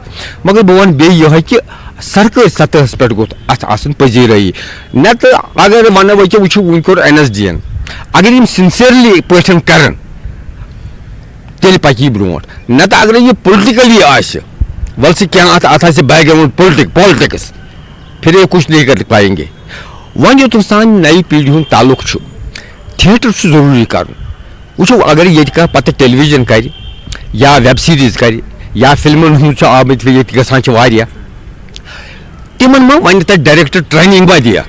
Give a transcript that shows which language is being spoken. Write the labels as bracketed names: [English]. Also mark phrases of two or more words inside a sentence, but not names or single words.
[Kashmiri] مگر بہٕ ونہٕ بیٚیہِ یِہوے کہِ سرکٲرۍ سطحس پٮ۪ٹھ گوٚژھ اتھ آسٕنۍ پذیرٲیی. نتہٕ اگر ونو أکیاہ وٕچھِو وُنہِ کوٚر NSD ین اگر یِم سنسیرلی پٲٹھۍ کرن تیٚلہِ پکہِ یہِ برونٛٹھ. نتہٕ اگرے یہِ پُلٹِکلی آسہِ ول سا کینٛہہ اتھ آسہِ [English] background politics [Urdu] پھر یہ کچھ نہیں کر پائیں گے. [Kashmiri] وۄنۍ یوٚتَن سانہِ نَیہِ پیٖڈی ہُنٛد تعلق چھُ تھیٹر چھُ ضروٗری کرُن. وٕچھو اگر ییٚتہِ کانٛہہ پتہٕ ٹیلی ویژن کرِ یا [English] web series [Kashmiri] کرِ یا فلمن ہُنٛد چھُ آمٕتۍ ییٚتہِ گژھان چھِ واریاہ تِمن ما وَنہِ تتہِ [English] director training [Kashmiri] ما دِیکھ.